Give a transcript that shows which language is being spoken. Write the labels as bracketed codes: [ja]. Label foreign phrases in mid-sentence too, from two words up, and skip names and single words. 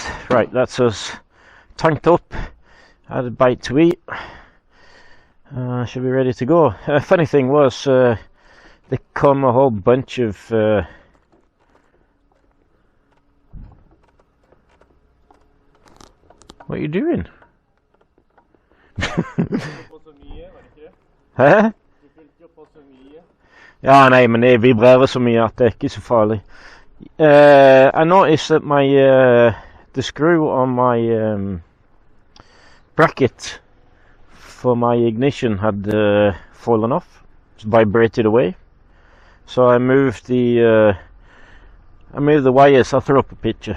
[en] Right, that's us tanked up, had a bite to eat. Should be ready to go. Funny thing was, they come a whole bunch of what are you doing? [no] Hæ? Ja, nei, men det vibrerer så mye at det er ikke så farlig. [en] I noticed that my the screw on my bracket for my ignition had fallen off, vibrated away. So I moved the wires. I'll throw up a picture.